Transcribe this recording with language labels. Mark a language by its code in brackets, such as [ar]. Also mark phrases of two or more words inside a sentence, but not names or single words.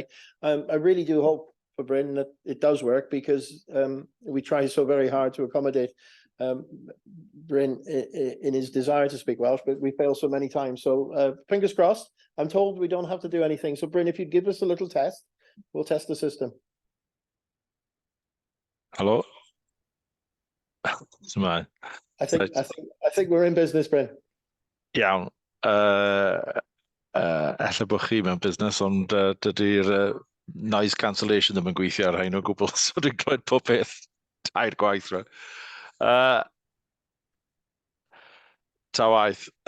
[en] I really do hope for Bryn that it does work, because we try so very hard to accommodate Bryn in his desire to speak Welsh, but we fail so many times. So fingers crossed. I'm told we don't have to do anything. So Bryn, if you'd give us a little test, we'll test the system. Hello. I think we're in business, Bryn. [cy] Iawn. Ella bod chi mewn busnes, ond dydy'r [en] noise cancellation [cy] ddim yn gweithio ar hyn o gwbl, so dwi'n clywed pob peth tair gwaith. Ta waith.